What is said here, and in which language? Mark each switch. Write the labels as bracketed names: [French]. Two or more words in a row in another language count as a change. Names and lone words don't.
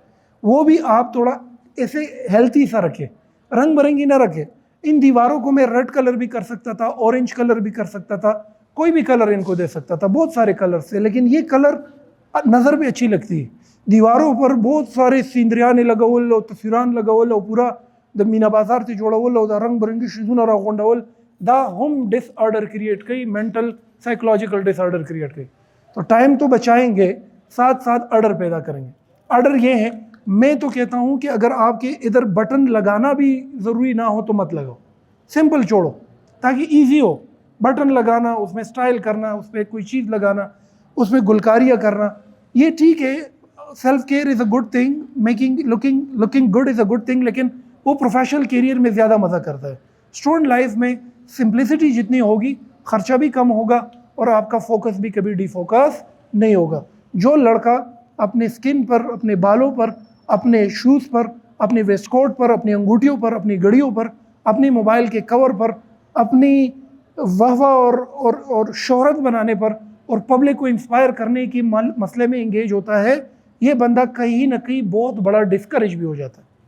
[Urdu] وہ بھی آپ تھوڑا ایسے ہیلتھی سا رکھے، رنگ برنگی نہ رکھے۔ ان دیواروں کو میں [English] red color [Urdu] بھی کر سکتا تھا، [English] orange color [Urdu] بھی کر سکتا تھا، کوئی بھی کلر ان کو دے سکتا تھا، بہت سارے کلر سے، لیکن یہ کلر نظر بھی اچھی لگتی ہے۔ [Pashto] دیواروں پر بہت سارے سیندریاں لگول او تصویران لگول او پورا د مینا بازار ته جوړول او د رنگ برنگي شیزونه راغونډول، دا هم [English] disorder create [Pashto] کئی، [English] mental psychological disorder create [Pashto] کئی۔ [Urdu] تو ٹائم تو بچائیں گے، ساتھ ساتھ آرڈر پیدا کریں گے۔ آرڈر یہ ہے، میں تو کہتا ہوں کہ اگر آپ کے ادھر بٹن لگانا بھی ضروری نہ ہو تو مت لگاؤ، سمپل چھوڑو تاکہ ایزی ہو۔ بٹن لگانا، اس میں سٹائل کرنا، اس پہ کوئی چیز لگانا، اس میں گلکاریاں کرنا، یہ ٹھیک ہے، [English] self care is a good thing, making looking good is a good thing, [Urdu] لیکن وہ [English] professional career [Urdu] میں زیادہ مزہ کرتا ہے۔ [English] student life [Urdu] میں سمپلسٹی جتنی ہوگی، خرچہ بھی کم ہوگا اور آپ کا فوکس بھی کبھی ڈی فوکس نہیں ہوگا۔ جو لڑکا اپنے سکن پر، اپنے بالوں پر، اپنے شوز پر، اپنے ویسٹ کوٹ پر، اپنی انگوٹھیوں پر، اپنی گھڑیوں پر، اپنی موبائل کے کور پر، اپنی واہ اور شہرت بنانے پر اور پبلک کو انسپائر کرنے کی مسئلے میں انگیج ہوتا ہے، یہ بندہ کہیں نہ کہیں بہت بڑا ڈسکریج بھی ہو جاتا ہے۔